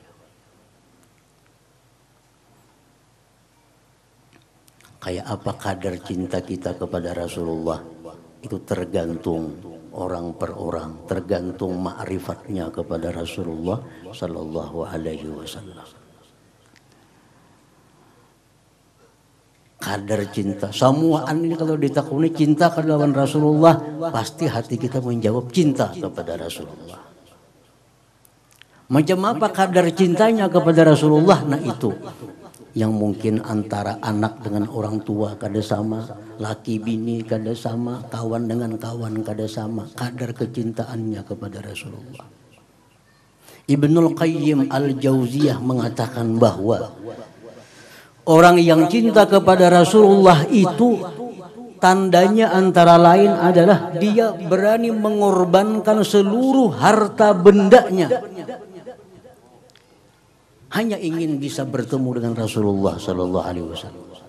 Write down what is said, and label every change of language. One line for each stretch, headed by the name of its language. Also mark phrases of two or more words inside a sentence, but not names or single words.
Indonesian: Kayak apa kadar cinta kita kepada Rasulullah itu tergantung orang per orang, tergantung ma'rifatnya kepada Rasulullah
Arabic: Sallallahu Alaihi Wasallam.
Banjar: Kadar cinta, semuaan ini kalau ditakuni cinta kepada Rasulullah, pasti hati kita menjawab cinta kepada Rasulullah. Macam apa kadar cintanya kepada Rasulullah? Nah itu yang mungkin antara anak dengan orang tua kada sama, laki bini kada sama, kawan dengan kawan kada sama, kadar kecintaannya kepada Rasulullah.
Indonesian: Ibnul Qayyim Al-Jauziyah mengatakan bahwa orang yang cinta kepada Rasulullah itu tandanya antara lain adalah dia berani mengorbankan seluruh harta bendanya hanya ingin bisa bertemu dengan Rasulullah
Arabic: Sallallahu Alaihi Wasallam.